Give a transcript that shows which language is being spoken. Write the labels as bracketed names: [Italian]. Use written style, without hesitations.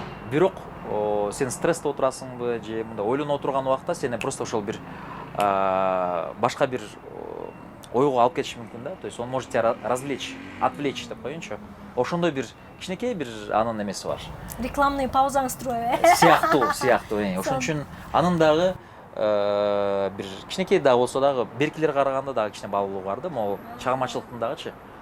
[Kyrgyz] Бирок сен стрессте отурасыңбы же мындай ойлонуп отурган убакта сени просто ошол бир башка бир ойго алып кетиши мүмкүн да. [Russian] То есть он может тебя развлечь, отвлечь деп коеюнчу. [Kyrgyz] Ошондой бир кичинекей бир анын эмеси бар. Рекламный паузаңыз туруп Сыяктуу. Ошон үчүн анын дагы бир кичинекей да болсо дагы беркилерге караганда дагы кичине баалуулугу бар да, могу чыгармачылыктын дагычы.